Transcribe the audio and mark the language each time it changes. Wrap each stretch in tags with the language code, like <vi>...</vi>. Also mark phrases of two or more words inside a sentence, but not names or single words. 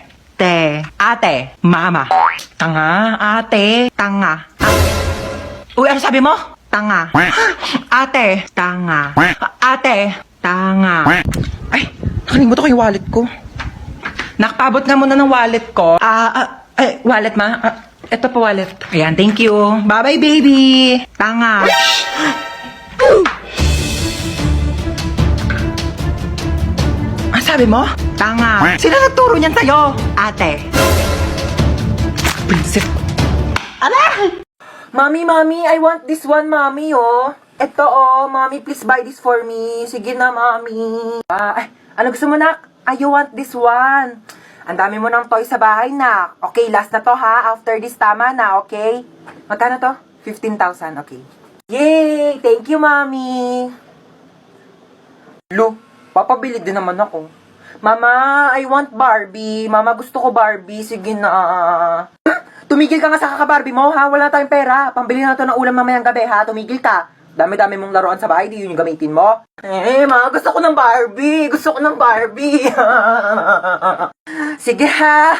<tl>Ate, mama. Tanga, ate, tanga. Uy, ano sabi mo? Tanga. Ate, tanga. Ate, tanga. Ay, nakalimutan ko yung wallet ko. Nakapabot nga muna ng wallet ko. Wallet ma? Ito pa wallet. Ayan,</tl> <en>thank you. Bye-bye, baby.</en> <tl>Tanga. Ang sabi mo? Tanga. Sino nagturo niyan sa'yo? Ate. Prinsip.</tl> <en>Mami, I want this one, mami, oh. Ito, oh, mami, please buy this for me.</en> <tl>Sige na, mami. Ano gusto mo,</tl> <en>nak? You want this one.</en> <tl>Ang dami mo ng toy sa bahay, nak. Okay, last na to, ha?</tl> <en>After this,</en> <tl>tama na, okay? Magkano to?</tl> <en>15,000, okay. Yay! Thank you, mami.</en> <tl>Lo, papabili din naman ako. Mama,</tl> <en>I want Barbie.</en> <tl>Mama, gusto ko Barbie. Sige na. Tumigil ka nga sa kaka-Barbie mo, ha? Wala tayong pera. Pambili na to ng ulam mamayang gabi, ha? Tumigil ka. Dami-dami mong laruan sa bahay, di yun yung gamitin mo. Ma, gusto ko ng Barbie. Gusto ko ng Barbie. Sige, ha?</tl>